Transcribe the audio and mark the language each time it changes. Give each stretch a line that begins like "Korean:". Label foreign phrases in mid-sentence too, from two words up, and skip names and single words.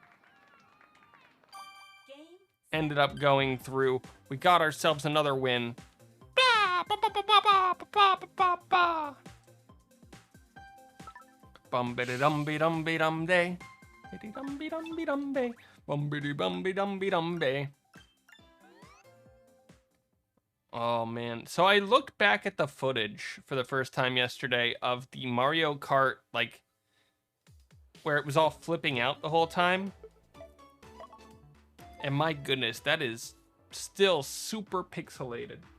English: Game. Ended up going through. We got ourselves another win. Ba, ba, ba, ba, ba, ba, ba, ba, ba, ba. Bum biddy dum be dum be dum day. Biddy dum be dum be dum day. Bum biddy bum be dum be dum day. Oh man. So I looked back at the footage for the first time yesterday of the Mario Kart, like, where it was all flipping out the whole time. And my goodness, that is still super pixelated.